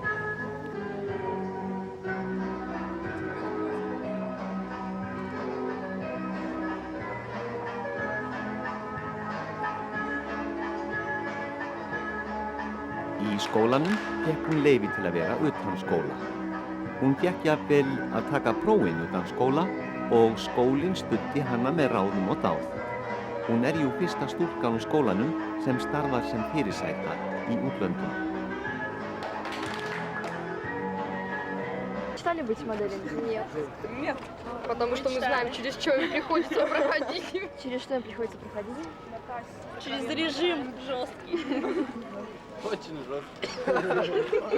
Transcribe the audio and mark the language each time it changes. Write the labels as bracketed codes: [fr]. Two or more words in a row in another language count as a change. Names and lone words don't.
[is] Í skólanum fékk hún leyfi til að vera utan skóla. Hún fékk jafnvel að taka prófin utan skóla og skólinn studdi hana með ráðum og dáð. Hún jú fyrsta stúlkan úr skólanum sem starfar sem fyrirsæta í útlöndum. [ru] Мечтали быть моделями? Нет. Нет, потому что мы знаем, через что им приходится проходить. Через что им приходится проходить? Через режим жесткий. Очень жестко.